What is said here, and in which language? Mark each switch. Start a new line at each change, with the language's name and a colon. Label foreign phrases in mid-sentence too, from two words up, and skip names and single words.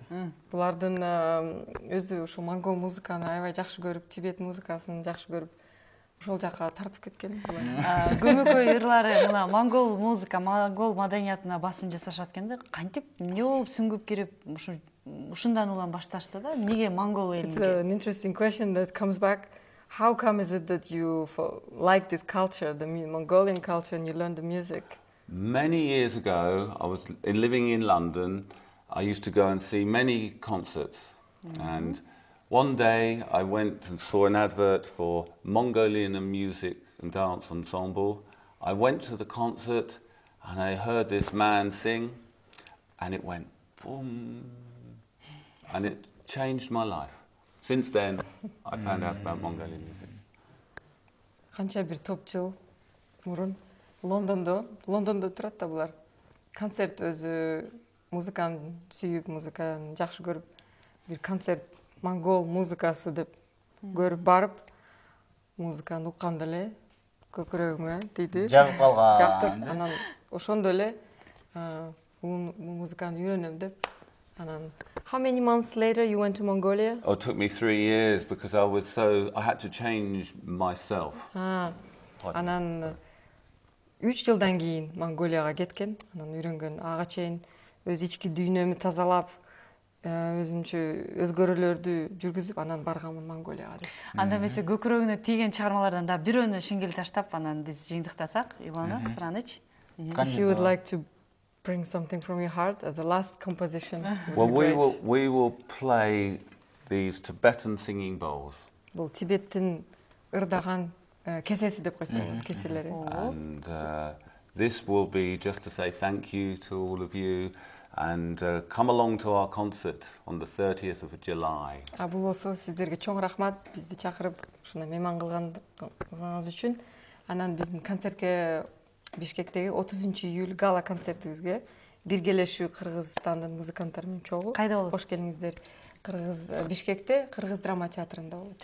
Kyrgyz: булардын өзү ошо монгол музыканы аябай жакшы көрүп, Тибет музыкасын жакшы көрүп, ошол жака тартып кеткен. Көмөкөй ырлары мына монгол музыка, монгол маданиятына басым жасашат экенде, кантип эмне болуп сүңгүп кирип ушундан улам башташты да? Эмнеге монгол
English: It's
Kyrgyz: элинге?
English: an interesting question that comes back. How come is it that you like this culture, the Mongolian culture, and you learn the music? Many years ago, I was living in London. I used to go and see many concerts. And one day I went and saw an advert for Mongolian music and dance ensemble. I went to the concert and I heard this man sing, and it went boom. And it changed my life. Since then, I found out about Mongolian music.
Kyrgyz: Канча бир топ жыл мурун Лондондо турат да булар. Концерт өзү музыканы сүйүп, музыканы жакшы көрүп, бир концерт монгол музыкасы деп көрүп барып музыканы укканда эле көкүрөгүмө тийди. Жагып калган. Жакты. Анан ошондо эле музыканы үйрөнөм деп.
English: Анан How many months later you went to Mongolia? Oh, it took me 3 years because I had to change myself.
Kyrgyz: Анан 3 жылдан кийин Монголияга кеткен. Анан үйрөнгөн ага чейин өз ички дүйнөмү тазалап, өзүмчө өзгөрүүлөрдү жүргүзүп, анан барганмын Монголияга деп. Анда эмесе көкүрөгүнө тийген чыгармалардан да бирөөнү шиңгел таштап, анан биз жыйынтыктасак, Илона Сраныч.
English: If you would like to bring something from your heart as a last composition. Well, we will play these Tibetan singing bowls.
Kyrgyz: Бул Тибеттин ырдаган кесеси деп койсо, кеселери.
English: And this will be just to say thank you to all of you and come along to our concert on the 30th of July.
Kyrgyz: Бул болсо сиздерге чоң рахмат, бизди чакырып, ушуна мейман кылганыңыз үчүн. Анан биздин концертке Бишкектеги 30-июль гала концертибизге биргелешүү Кыргызстандын музыканттары менен чогуу. Кайда болот? Кош келиңиздер. Бишкекте Кыргыз драма театрында болот.